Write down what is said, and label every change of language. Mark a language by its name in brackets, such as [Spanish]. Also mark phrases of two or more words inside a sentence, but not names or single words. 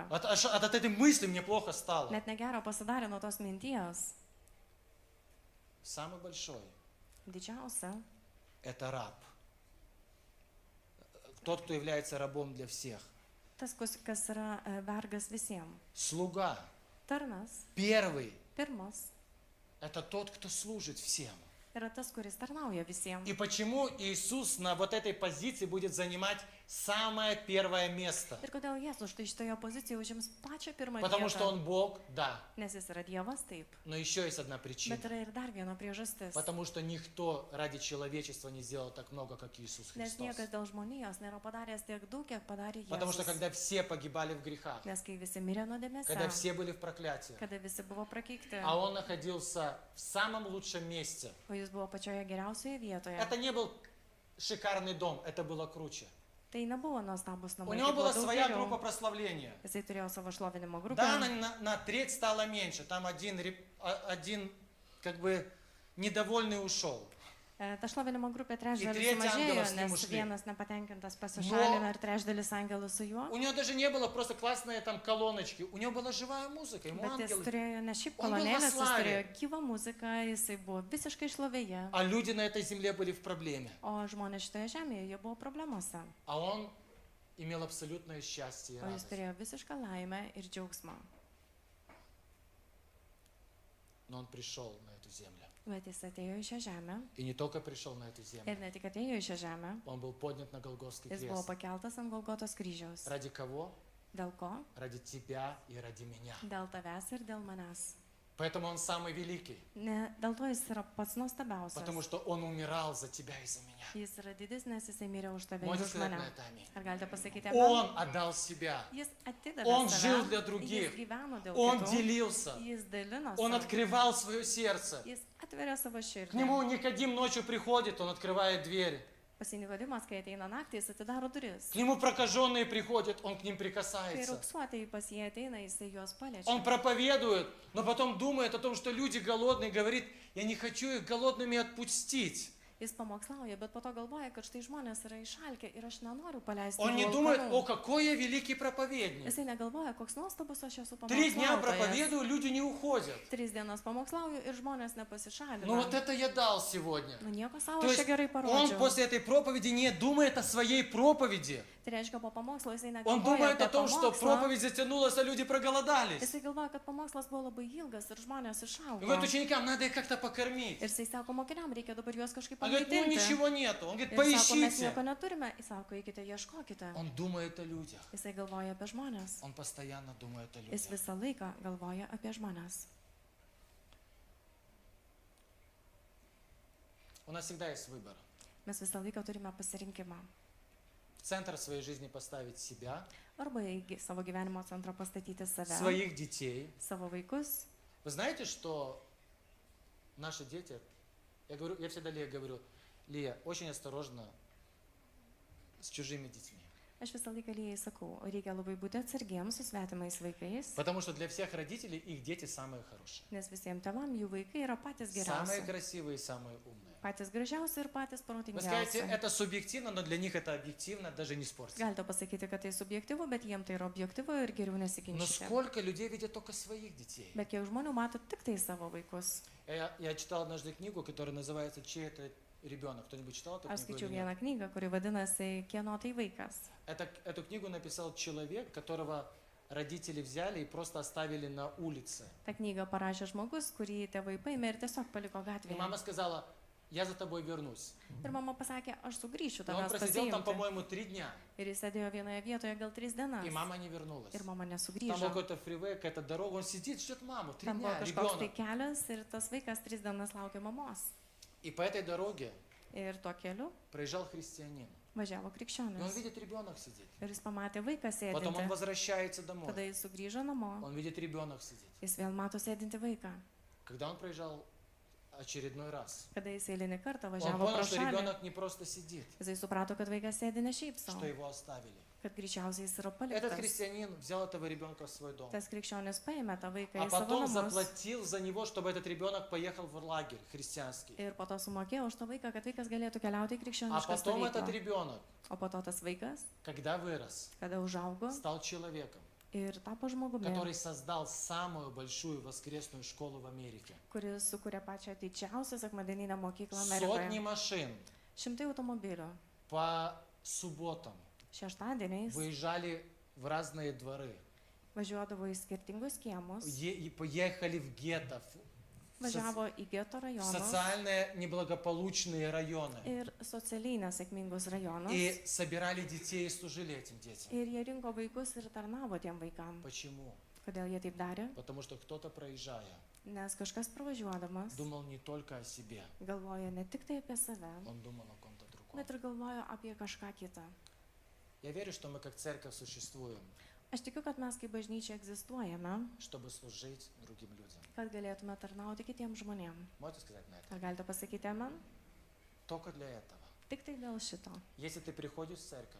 [Russian] От этой мысли мне плохо стало. [Lithuanian] Net negero pasidarė nuo tos minties. [Russian] Самый большой [Lithuanian] Didžiausia [Russian] – это раб. Тот, кто является рабом для всех. [Lithuanian] tas, kas yra vergas visiems. [Russian] Слуга. [Lithuanian] Tarnas, [Russian] Первый [Lithuanian] pirmas, [Russian] – это тот, кто служит всем. [Lithuanian] yra tas, kuris tarnauja visiems. [Russian] И почему Иисус на вот этой позиции будет занимать самое первое место? [Lithuanian] Ir kodėl Jėzus štai šitoje pozicijoje užims pačią pirmą [Russian] Потому что [Lithuanian] vietą? [Russian] Он Бог, да. [Lithuanian] Nes jis yra Dievas, taip. [Russian] Но еще есть одна причина. [Lithuanian] Bet yra ir dar viena priežastis. [Russian] Потому что никто ради человечества не сделал так много, как Иисус [Lithuanian] Nes [Russian] Христос. [Lithuanian] niekas dėl žmonijos nėra padaręs tiek daug, kiek padarė [Russian] Потому что [Lithuanian] Jėzus. [Russian] когда все погибали в грехах, [Lithuanian] Nes kai visi mirė [Russian] когда [Lithuanian] nuodėmėse, [Russian] все были в проклятии, [Lithuanian] kada visi buvo prakeikti, [Russian] а Он находился в самом лучшем месте. [Lithuanian] o jis buvo pačioje geriausioje vietoje, [Russian] Это не был шикарный дом, это было круче. [Lithuanian] tai nebuvo nuostabus [Russian] У [Lithuanian] namai. [Russian] него [Lithuanian] tai buvo [Russian] была [Lithuanian] daug [Russian] своя [Lithuanian] geriau. [Russian] группа прославления. [Lithuanian] Jisai turėjo savo šlovinimo grupę. [Russian] Да, она на треть стала меньше. Там один как бы недовольный ушел. [Lithuanian] Ta šlovinimo grupė trečdalis tretį sumažėjo, angelas nes nemušli. vienas nepatenkintas pasišalino ir trečdalis angelų su juo. [Russian] У него даже не было просто классные там колоночки. У него была живая музыка. Ему [Lithuanian] Bet jis [Russian] ангелы. [Lithuanian] turėjo ne šiaip [Russian] Он был во [Lithuanian] kolonėlės, jis [Russian] славе. [Lithuanian] turėjo gyvą muziką, jisai buvo visiškai šlovėje. [Russian] А люди на этой земле были в проблеме. [Lithuanian] O žmonės šitoje žemėje, jie buvo problemuose. [Russian] А он имел абсолютное счастье и [Lithuanian] O jis [Russian] радость. [Lithuanian] turėjo visišką laimę ir džiaugsmą. [Russian] Но он пришел на эту землю. [Lithuanian] Bet jis atėjo į šią žemę. [Russian] И не только пришел на эту землю. [Lithuanian] Ir ne tik atėjo į šią žemę, [Russian] Он был поднят на Голгофский [Lithuanian] jis buvo [Russian] крест. [Lithuanian] pakeltas ant Golgotos kryžiaus. [Russian] Ради кого? [Lithuanian] Dėl ko? [Russian] Ради тебя и ради меня. [Lithuanian] Dėl tavęs ir dėl manęs. [Russian] Поэтому он самый великий. [Lithuanian] Ne, dėl to jis yra pats nuostabiausias. [Russian] Потому что он умирал за тебя и за меня. [Lithuanian] Jis yra didis, nes jisai mirė už tave ir [Russian] Можете [Lithuanian] už [Russian] сказать [Lithuanian] mane. [Russian] на это аминь? [Lithuanian] Ar galite pasakyti, [Russian] Он отдал себя. [Lithuanian] Jis atidavė [Russian] Он [Lithuanian] save, [Russian] жил для других. [Lithuanian] jis gyveno dėl [Russian] Он [Lithuanian] kitų, [Russian] делился. [Lithuanian] jis dalinosi, [Russian] Он открывал свое сердце. [Lithuanian] jis atveria savo [Russian] К [Lithuanian] širdį. [Russian] нему Никодим ночью приходит, он открывает дверь. [Lithuanian] Pas Nikodimas, kai ateina naktį, jis atidaro duris. [Russian] К нему прокаженные приходят, он к ним [Lithuanian] Kai [Russian] прикасается. [Lithuanian] raupsuotieji pas jį ateina, jisai juos paliečia. [Russian] Он проповедует, но потом думает о том, что люди голодные, говорит, я не хочу их голодными отпустить. [Lithuanian] Jis pamokslauja, bet po to galvoja, kad štai žmonės yra išalkę ir aš nenoriu paleisti. [Russian] Он не [Lithuanian] jų [Russian] думает, [Lithuanian] alkanų. [Russian] о, какой я великий проповедник. [Lithuanian] Jisai negalvoja, koks nuostabus aš esu [Russian] 3 дня [Lithuanian] pamokslautojas. [Russian] проповедую, люди не уходят. [Lithuanian] 3 dienas pamokslauju ir žmonės nepasišalina. [Russian] Ну вот это я дал сегодня. [Lithuanian] Nu nieko savo, [Russian] То [Lithuanian] aš [Russian] есть [Lithuanian] čia gerai [Russian] он [Lithuanian] parodžiau. [Russian] после этой проповеди не думает о своей проповеди. [Lithuanian] Tai reiškia, po pamokslo jisai [Russian] Он [Lithuanian] negalvoja [Russian] думает [Lithuanian] apie [Russian] о том, что [Lithuanian] pamokslą. [Russian] проповедь затянулась, а люди проголодались. [Lithuanian] Jisai galvoja, kad pamokslas buvo labai ilgas ir žmonės [Russian] И [Lithuanian] išaugo. [Russian] говорит ученикам, надо их как-то покормить. [Lithuanian] Ir jisai sako, mokiniam reikia dabar juos kažkaip [Russian] Он говорит, ну [Lithuanian] pamaitinti. [Russian] ничего нету. Он говорит, [Lithuanian] Ir sako, mes [Russian] поищите. [Lithuanian] nieko neturime. Jis sako, eikite, ieškokite. [Russian] Он думает о людях. [Lithuanian] Jisai galvoja apie žmonės. [Russian] Он постоянно думает о [Lithuanian] Jis [Russian] людях. [Lithuanian] visą laiką galvoja apie žmonės. [Russian] У нас всегда есть выбор. [Lithuanian] Mes visą laiką turime pasirinkimą. [Russian] В центр своей жизни поставить себя, [Lithuanian] Arba į savo gyvenimo centrą pastatyti save, [Russian] своих детей. [Lithuanian] savo vaikus. [Russian] Вы знаете, что наши дети, я всегда Лия говорю, Лия, очень осторожно с чужими детьми. [Lithuanian] Aš visą laiką Lijai sakau, reikia labai būti atsargiems su svetimais vaikais, [Russian] Потому что для всех родителей их дети самые хорошие. [Lithuanian] nes visiems tėvam jų vaikai yra patys [Russian] Самые [Lithuanian] geriausi. [Russian] красивые и самые умные. [Lithuanian] Patys gražiausi ir patys [Russian] Вы скажете, [Lithuanian] protingiausi. [Russian] это субъективно, но для них это объективно, даже не спорьте. [Lithuanian] Galite pasakyti, kad tai subjektyvu, bet jiems tai yra objektyvu ir geriau [Russian] Но [Lithuanian] nesiginčyti. [Russian] сколько людей видят только своих детей? [Lithuanian] Bet kiek žmonių mato tik tai savo vaikus. [Russian] Я читал однажды книгу, которая называется «Чей это ребенок». Кто-нибудь читал эту [Lithuanian] Aš [Russian] книгу [Lithuanian] skaičiau [Russian] или нет? [Lithuanian] vieną knygą, kuri vadinasi Kieno tai vaikas. [Russian] Эту книгу написал человек, которого родители взяли и просто оставили на улице. [Lithuanian] Ta knyga parašė žmogus, kurį tėvai paėmė ir tiesiog paliko [Russian] И [Lithuanian] gatvėje. [Russian] мама сказала, я за тобой вернусь. [Lithuanian] Ir mama pasakė, aš sugrįšiu [Russian] И он [Lithuanian] tavęs [Russian] просидел там, [Lithuanian] pasiimti. [Russian] по-моему, 3 дня. [Lithuanian] Ir jis sėdėjo vienoje vietoje gal 3 dienas. [Russian] И мама не вернулась. [Lithuanian] Ir mama [Russian] Там был [Lithuanian] nesugrįžo. [Russian] какой-то фривей, какая-то дорога, он сидит, ждет маму. 3 [Lithuanian] Tam buvo [Russian] дня, [Lithuanian] kažkoks tai [Russian] ребенок. [Lithuanian] kelias ir tas vaikas 3 dienas laukė mamos. [Russian] И по этой дороге [Lithuanian] Ir tuo keliu [Russian] проезжал христианин. [Lithuanian] važiavo [Russian] И он [Lithuanian] krikščionis. [Russian] видит, ребенок сидит. [Lithuanian] Ir jis pamatė vaiką [Russian] Потом он [Lithuanian] sėdintį. [Russian] возвращается домой. [Lithuanian] Tada jis sugrįžo namo. [Russian] Он видит, ребенок сидит. [Lithuanian] Jis vėl mato sėdintį vaiką. [Russian] Когда он проезжал очередной раз. [Lithuanian] Kada jis eilinį kartą [Russian] Он [Lithuanian] važiavo [Russian] понял, [Lithuanian] pro [Russian] что [Lithuanian] šalį, [Russian] ребенок не просто сидит, [Lithuanian] jisai suprato, kad vaikas sėdi ne šiaip [Russian] что [Lithuanian] savo, [Russian] его оставили. [Lithuanian] kad greičiausiai jis yra [Russian] Этот [Lithuanian] paliktas. [Russian] христианин взял этого ребенка в свой дом, [Lithuanian] Tas krikščionis paėmė tą vaiką [Russian] а [Lithuanian] į savo [Russian] потом [Lithuanian] namus [Russian] заплатил за него, чтобы этот ребенок поехал в лагерь христианский. [Lithuanian] ir po to sumokėjo už tą vaiką, kad vaikas galėtų keliauti į [Russian] А [Lithuanian] krikščionišką [Russian] потом этот [Lithuanian] stovyklą. [Russian] ребенок, [Lithuanian] O po to tas vaikas, [Russian] когда вырос, [Lithuanian] kada užaugo [Russian] стал человеком, [Lithuanian] ir tapo žmogumi, [Russian] который создал самую большую воскресную школу в Америке. [Lithuanian] kuris sukūrė pačią didžiausią sekmadieninę mokyklą [Russian] Сотни [Lithuanian] Amerikoje. [Russian] машин [Lithuanian] 100 automobilių. [Russian] по субботам [Lithuanian] Šeštadieniais [Russian] выезжали в разные дворы, [Lithuanian] važiuodavo į skirtingus kiemus, [Russian] и поехали в гетто, в [Lithuanian] važiavo į geto rajonus [Russian] социально неблагополучные районы. [Lithuanian] ir socialiai nesėkmingus rajonus. [Russian] И собирали детей и служили этим детям. [Lithuanian] Ir jie rinko vaikus ir tarnavo tiem vaikam. [Russian] Почему? [Lithuanian] Kodėl jie taip darė? [Russian] Потому что кто-то, проезжая, [Lithuanian] Nes kažkas pravažiuodamas [Russian] думал не только о себе, [Lithuanian] galvoja ne tik tai apie save, [Russian] он думал о ком-то другом. [Lithuanian] bet ir galvoja apie kažką kitą. [Russian] Я верю, что мы как церковь существуем, [Lithuanian] Aš tikiu, kad mes kaip bažnyčia egzistuojame, [Russian] чтобы служить другим людям. [Lithuanian] kad galėtume tarnauti kitiems žmonėms. [Russian] Можете сказать на это? [Lithuanian] Ar galite pasakyti amen? [Russian] Только для этого. [Lithuanian] Tik tai dėl šito. [Russian] Если ты приходишь в церковь,